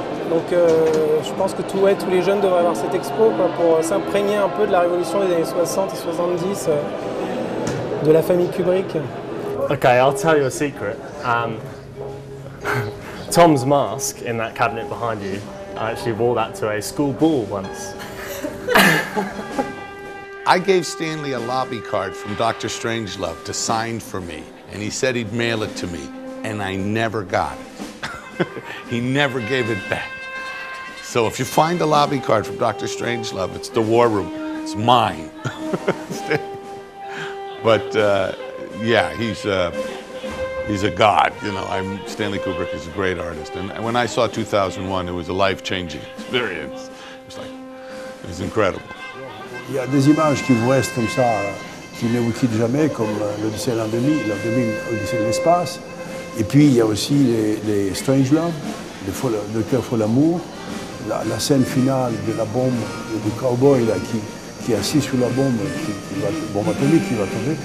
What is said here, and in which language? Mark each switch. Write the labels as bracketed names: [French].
[French] Donc je pense que tous les jeunes devraient avoir cette expo pour s'imprégner un peu de la révolution des années 60 et 70 de la famille Kubrick. [English] Okay, I'll tell you a secret. Tom's mask in that cabinet behind you, I actually wore that to a school ball once. I gave Stanley a lobby card from Dr. Strangelove to sign for me, and he said he'd mail it to me, and I never got it. He never gave it back. So if you find a lobby card from Dr. Strangelove, it's the War Room. It's mine. But yeah, he's a god. You know, Stanley Kubrick is a great artist, and when I saw 2001, it was a life-changing experience. It was incredible. [French] Il y a des images qui vous restent comme ça, qui ne vous quittent jamais, comme l'Odyssée de l'an 2000, l'Odyssée de l'espace. Et puis il y a aussi les Strangelove, le cœur faut l'amour, la scène finale de la bombe, du cowboy là, qui est assis sur la bombe, bombe atomique qui va tomber.